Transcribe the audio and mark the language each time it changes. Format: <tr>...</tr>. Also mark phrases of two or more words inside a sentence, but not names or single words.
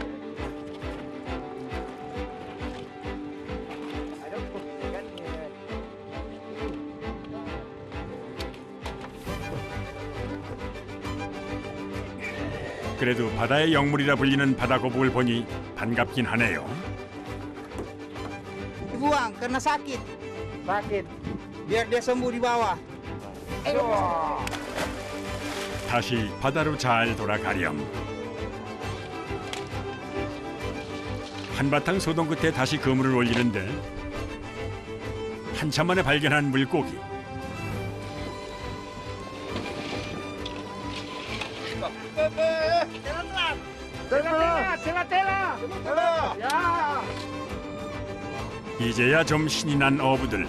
<ko>그래도 바다의 영물이라 불리는 바다 거북을 보니 반갑긴 하네요.</ko> <id>Buang karena sakit. Sakit. Biar dia sembuh di bawah.</id> <ko>다시 바다로 잘 돌아가렴. 한바탕 소동 끝에 다시 그물을 올리는데 한참 만에 발견한 물고기. 이제야 좀 신이 난 어부들.</ko>